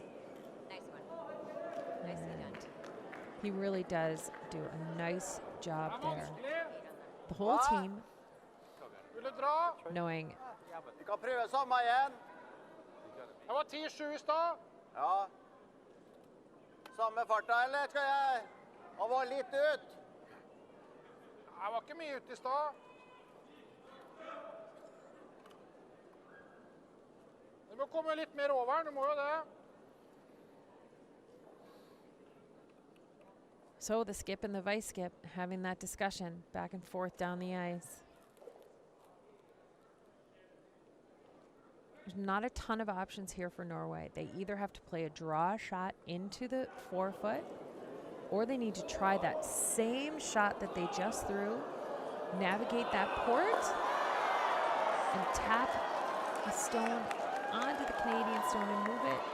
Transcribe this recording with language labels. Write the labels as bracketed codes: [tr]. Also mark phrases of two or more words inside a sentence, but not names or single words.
[en] Nice one. Nicely done. He really does do a nice job there. The whole team [no] Vil du dra? [en] knowing [no] Vi kan prøve samme igjen. Det var 10-7 i stad. Ja. Samme farta, eller skal jeg? Han var litt ut. Jeg var ikke mye ute i stad. Du må komme litt mer over, du må jo det. [en] So the skip and the vice skip having that discussion back and forth down the ice. There's not a ton of options here for Norway. They either have to play a draw shot into the forefoot, or they need to try that same shot that they just threw, navigate that port, and tap a stone onto the Canadian stone and move it.